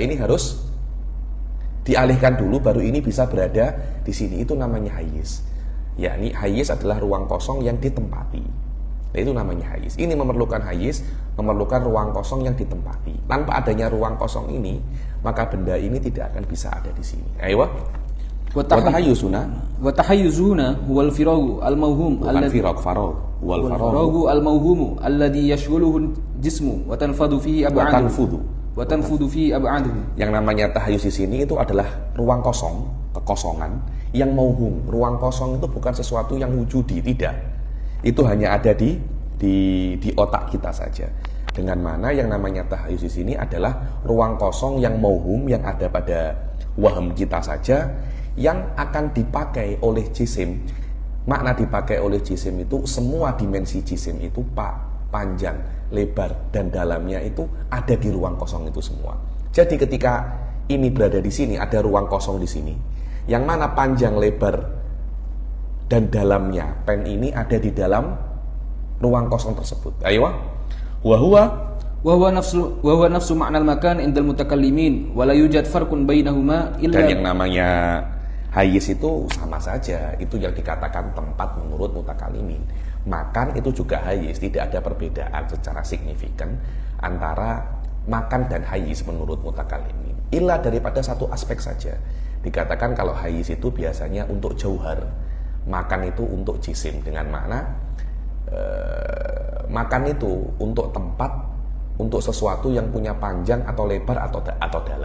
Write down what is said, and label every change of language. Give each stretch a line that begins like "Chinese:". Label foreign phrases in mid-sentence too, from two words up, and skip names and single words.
Indonesian: Ini harus dialihkan dulu, baru ini bisa berada di sini. Itu namanya hayyiz. Yakni hayyiz adalah ruang kosong yang ditempati. Nah, itu namanya hayyiz. Ini memerlukan hayyiz, memerlukan ruang kosong yang ditempati. Tanpa adanya ruang kosong ini, maka benda ini tidak akan bisa ada di sini. Ayo.
Arabic: وتحيزنا هو الفراغ الموهوم الذي والفراغ الموهوم الذي يشغله جسم وتنفذ فيه أبعاده وتنفذ فيه أبعاده wa tanfudu fihi ab'aduhu.
Indonesian: Yang namanya tahayyuz di sini itu adalah ruang kosong, kekosongan yang mauhum. Ruang kosong itu bukan sesuatu yang wujudi, tidak. Itu hanya ada di otak kita saja. Dengan mana yang namanya tahayyuz di sini adalah ruang kosong yang mauhum, yang ada pada waham kita saja, yang akan dipakai oleh jisim. Makna dipakai oleh jisim itu semua dimensi jisim itu panjang, lebar, dan dalamnya itu ada di ruang kosong itu semua. Jadi ketika ini berada di sini, ada ruang kosong di sini, yang mana panjang, lebar, dan dalamnya pen ini ada di dalam ruang kosong tersebut.
Arabic: Ayo, وهو نفس معنى المكان عند المتكلمين ولا يوجد فرق بينهما إلا.
Indonesian: Dan yang namanya hayyiz itu sama saja, itu yang dikatakan tempat menurut mutakallimin. Makan itu juga hayyiz, tidak ada perbedaan secara signifikan antara makan dan hayyiz menurut mutakallimin. Illa daripada satu aspek saja. Dikatakan kalau hayyiz itu biasanya untuk jauhar, makan itu untuk jisim, dengan makna makan itu untuk tempat, untuk sesuatu yang punya panjang atau lebar atau dalam.